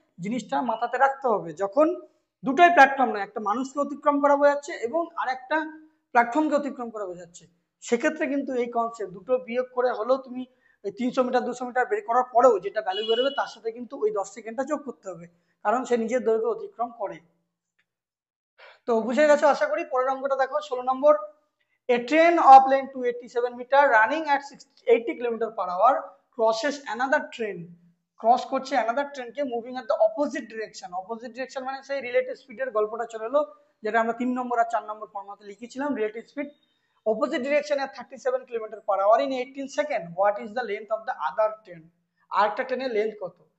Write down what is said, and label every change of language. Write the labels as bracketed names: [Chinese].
[Bangla] জিনিসটা মাথাতে রাখতে হবে, যখন দুটোই প্ল্যাটফর্ম নয়, একটা মানুষকে অতিক্রম করা বোঝাচ্ছে এবং আরেকটা প্ল্যাটফর্মকে অতিক্রম করা বোঝাচ্ছে, সেক্ষেত্রে কিন্তু এই কনসেপ্ট দুটো বিয়োগ করে হলেও তুমি এই 300 মিটার 200 মিটার বের করার পরেও যেটা ভ্যালু বেরোবে তার সাথে কিন্তু ওই 10 সেকেন্ডটা যোগ করতে হবে, কারণ সে নিজের দৈর্ঘ্য অতিক্রম করে। তো বুঝে গেছো আশা করি। পরের অঙ্কটা দেখো, 16 নম্বর। [English] A train of length 287 meter running at 80 km/h crosses another train [Bangla] cross করছে another ট্রেনকে [English] Moving at the opposite direction. [Bangla] Opposite direction মানে সেই রিলেটিভ স্পিডের গল্পটা চলে এলো, যেটা আমরা 3 নম্বর আর 4 নম্বর ফর্মাতে লিখেছিলাম। [English] Relative speed opposite direction at 37 kilometre per hour in 18 second. What is the length of the other train? [Bangla] আরেকটা ট্রেনের লেন্থ কত?